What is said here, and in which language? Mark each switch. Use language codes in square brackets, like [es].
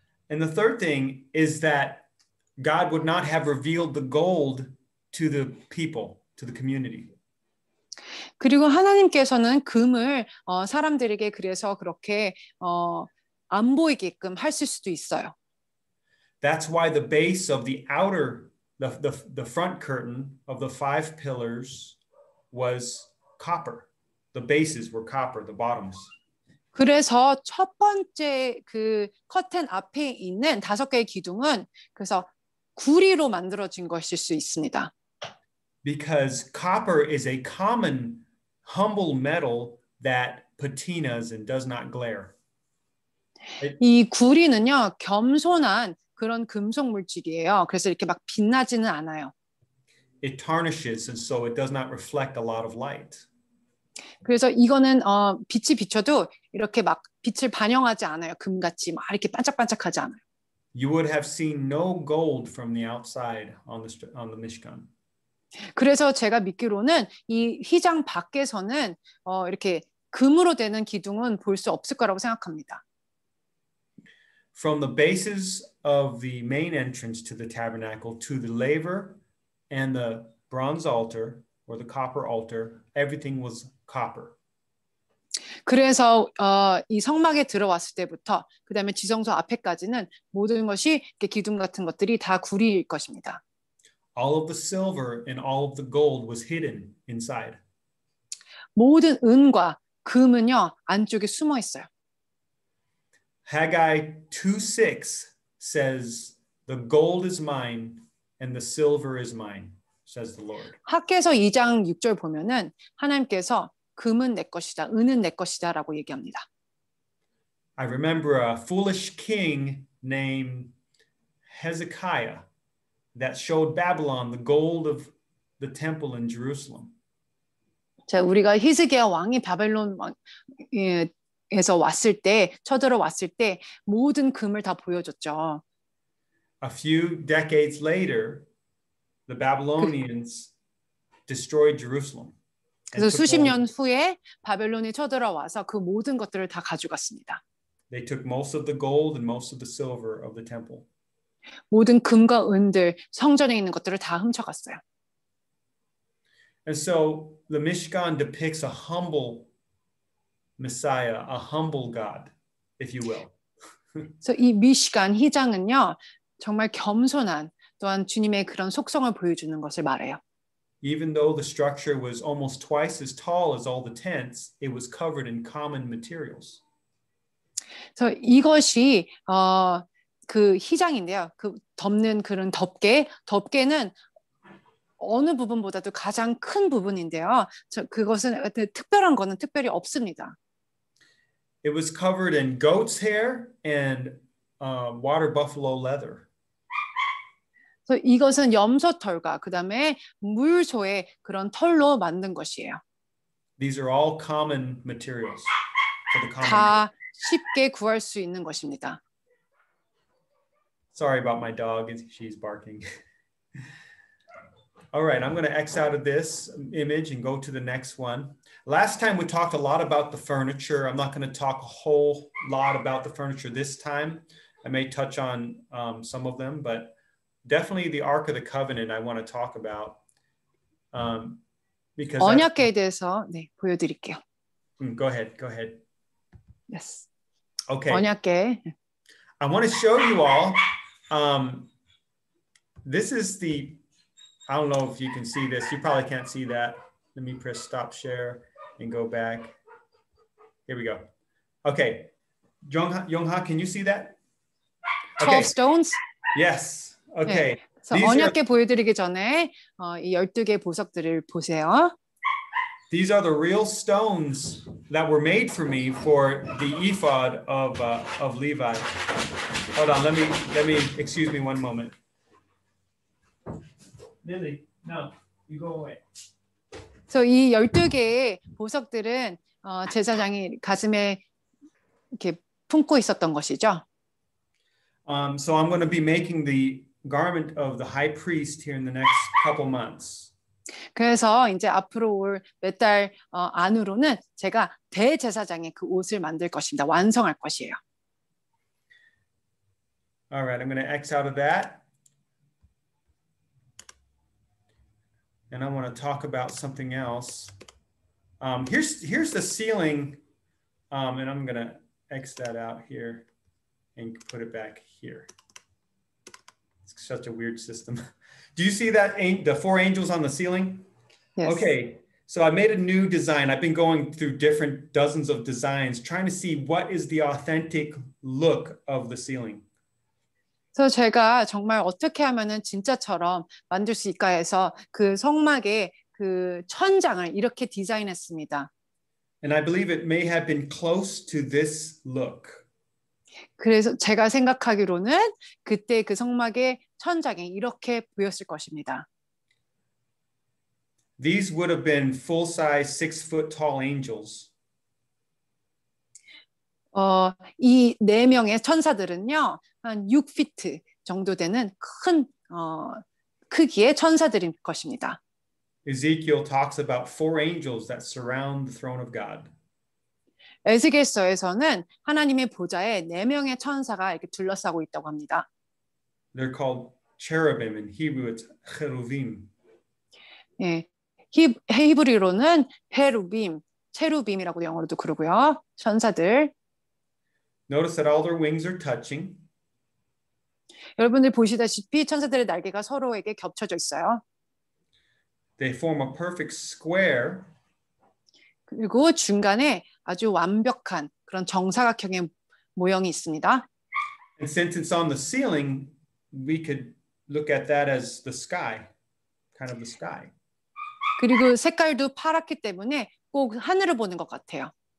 [en] And the third thing is that God would not have revealed the gold to the people, to the community. [ko] 그리고 하나님께서는 금을 사람들에게 그래서 그렇게 안 보이게끔 하실 수도 있어요. [en] That's why the base of the outer, the front curtain of the 5 pillars was copper. The bases were copper, the bottoms. [ko] 그래서 첫 번째 그 커튼 앞에 있는 5개의 기둥은 그래서 구리로 만들어진 것일 수 있습니다. [en] Because copper is a common humble metal that patinas and does not glare. [ko] 이 구리는요, 겸손한 그런 금속 물질이에요. 그래서 이렇게 막 빛나지는 않아요. [en] It tarnishes and so it does not reflect a lot of light. [ko] 그래서 이거는 빛이 비춰도 이렇게 막 빛을 반영하지 않아요. 금같이 막 이렇게 반짝반짝하지 않아요. [en] You would have seen no gold from the outside on the Mishkan. [ko] 그래서 제가 믿기로는 이 휘장 밖에서는 이렇게 금으로 되는 기둥은 볼 수 없을 거라고 생각합니다. [en] From the bases of the main entrance to the tabernacle to the laver and the bronze altar or the copper altar, everything was copper. [ko] 그래서 이 성막에 들어왔을 때부터 그다음에 지성소 앞에까지는 모든 것이 이렇게 기둥 같은 것들이 다 구리일 것입니다. [en] All of the silver and all of the gold was hidden inside. [ko] 모든 은과 금은요 안쪽에 숨어 있어요. [en] Haggai 2:6 says, "The gold is mine and the silver is mine," says the Lord. [ko] 학개서 2장 6절 보면은 하나님께서 금은 내 것이다, 은은 내 것이다라고 얘기합니다. [en] I remember a foolish king named Hezekiah that showed Babylon the gold of the temple in Jerusalem. [ko] 자, 우리가 히스기야 왕이 바벨론 에서 왔을 때, 쳐들어왔을 때 모든 금을 다 보여줬죠. [en] A few decades later, the Babylonians destroyed Jerusalem. [ko] 그래서 [en] and took [ko] 수십 [en] all- [ko] 년 후에 바벨론이 쳐들어와서 그 모든 것들을 다 가져갔습니다. [en] They took most of the gold and most of the silver of the temple. [ko] 모든 금과 은들, 성전에 있는 것들을 다 훔쳐갔어요. [en] And so the Mishkan depicts a humble Messiah, a humble God, if you will. [ko] 그래서 이 미시간 희장은요, 정말 겸손한 또한 주님의 그런 속성을 보여주는 것을 말해요. [en] Even though the structure was almost twice as tall as all the tents, it was covered in common materials. [ko] 그래서 이것이 그 희장인데요. 그 덮는 그런 덮개는 어느 부분보다도 가장 큰 부분인데요. 그것은 특별한 거는 특별히 없습니다. [en] It was covered in goat's hair and water buffalo leather. [ko] 그래서 이것은 염소털과 그다음에 물소의 그런 털로 만든 것이에요. [en] These are all common materials for the common. [ko] 다 쉽게 구할 수 있는 것입니다. [en] Sorry about my dog. She's barking. All right, I'm going to X out of this image and go to the next one. Last time we talked a lot about the furniture. I'm not going to talk a whole lot about the furniture this time. I may touch on some of them, but definitely the Ark of the Covenant I want to talk about. Because [ko] 언약궤에 대해서 보여드릴게요. [en] go ahead. Yes. Okay. [ko] 언약궤. [en] I want to show you all. This is the, I don't know if you can see this. You probably can't see that. Let me press stop share and go back. Here we go. Okay. Yongha, can you see that? 12 stones. Yes. Okay. [ko] 그래서 언약궤 보여드리기 전에 이 12개 보석들을 보세요. [en] These are the real stones that were made for me for the ephod of Levi. Hold on, let me excuse me one moment. Lily, no, you go away. [ko] 그래서 이 12개의 보석들은 제사장이 가슴에 이렇게 품고 있었던 것이죠. [en] So I'm going to be making the garment of the high priest here in the next couple months. [ko] 그래서 이제 앞으로 올 몇 달 안으로는 제가 대제사장의 그 옷을 만들 것입니다. 완성할 것이에요. [en] All right, I'm going to X out of that. And I want to talk about something else. Here's the ceiling, and I'm going to X that out here and put it back here. It's such a weird system. Do you see that the 4 angels on the ceiling? Yes. Okay, so I made a new design. I've been going through different dozens of designs, trying to see what is the authentic look of the ceiling. [ko] 그래서 제가 정말 어떻게 하면은 진짜처럼 만들 수 있을까 해서 그 성막의 그 천장을 이렇게 디자인했습니다. [en] And I believe it may have been close to this look. [ko] 그래서 제가 생각하기로는 그때 그 성막의 천장이 이렇게 보였을 것입니다. [en] These would have been full-size 6-foot tall angels. [ko] 이 4명의 천사들은요, 한 6피트 정도 되는 큰 크기의 천사들인 것입니다. [en] Ezekiel talks about 4 angels that surround the throne of God. [ko] 에스겔서에서는 하나님의 보좌에 4명의 천사가 이렇게 둘러싸고 있다고 합니다. [en] They're called cherubim. In Hebrew, it's cheruvim. [ko] 예, 히브리로는 체루빔이라고 영어로도 그러고요. 천사들. [en] Notice that all their wings are touching. [ko] 여러분들 보시다시피 천사들의 날개가 서로에게 겹쳐져 있어요. [en] They form a perfect square. [ko] 그리고 중간에 아주 완벽한 그런 정사각형의 모형이 있습니다. [en] And since it's on the ceiling, we could look at that as the sky, kind of the sky. [ko] 그리고 색깔도 파랗기 때문에 꼭 하늘을 보는 것 같아요.